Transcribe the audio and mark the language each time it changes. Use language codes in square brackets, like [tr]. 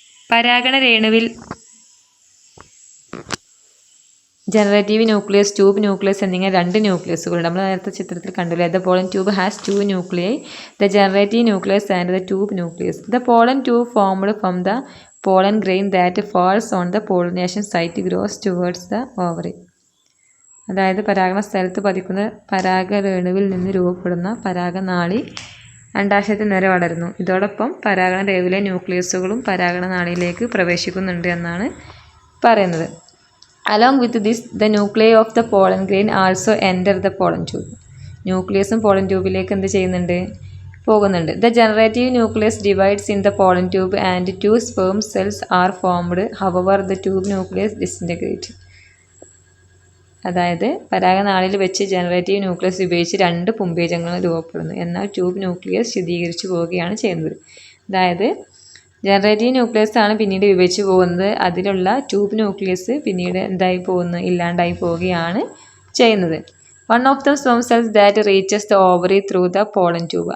[ml] പരാഗണ രേണുവിൽ generative nucleus, tube nucleus എന്നിങ്ങനെ രണ്ട് ന്യൂക്ലിയസുകളുണ്ട്. നമ്മൾ നേരത്തെ ചിത്രത്തിൽ കണ്ടില്ലേ. [en] The pollen tube has 2 nuclei, the generative nucleus and the tube nucleus. The pollen tube formed from the pollen grain that falls on the pollination site grows towards the ovary. [ml] അതായത് പരാഗണ സ്ഥലത്ത് പതിക്കുന്ന പരാഗരേണുവിൽ നിന്ന് രൂപപ്പെടുന്ന പരാഗനാളി അണ്ഡാശയത്തിൽ നേരെ വളരുന്നു. ഇതോടൊപ്പം പരാഗണ രേണുവിലെ ന്യൂക്ലിയസുകളും പരാഗണനാളിയിലേക്ക് പ്രവേശിക്കുന്നുണ്ട് എന്നാണ് പറയുന്നത്. [en] Along with this, the nuclei of the pollen grain also enter the pollen tube. [ml] ന്യൂക്ലിയസും pollen ട്യൂബിലേക്ക് എന്ത് ചെയ്യുന്നുണ്ട്? പോകുന്നുണ്ട്. [en] The generative nucleus divides in the pollen tube and 2 sperm cells are formed. However, the tube nucleus disintegrates. [ml] അതായത് പരാഗനാളിൽ വെച്ച് generative nucleus ഉപയോഗിച്ച് 2 പുംബീജങ്ങൾ രൂപപ്പെടുന്നു. എന്നാൽ tube nucleus ശുദ്ധീകരിച്ചു പോവുകയാണ് ചെയ്യുന്നത്. അതായത് ജനറേറ്റീവ് ന്യൂക്ലിയസ് ആണ് പിന്നീട് വിഭജിച്ച് പോകുന്നത്. അതിലുള്ള ട്യൂബ് ന്യൂക്ലിയസ് പിന്നീട് ഇല്ലാണ്ടായി പോവുകയാണ് ചെയ്യുന്നത്. [en] One of the sperm cells that reaches the ovary through the pollen tube.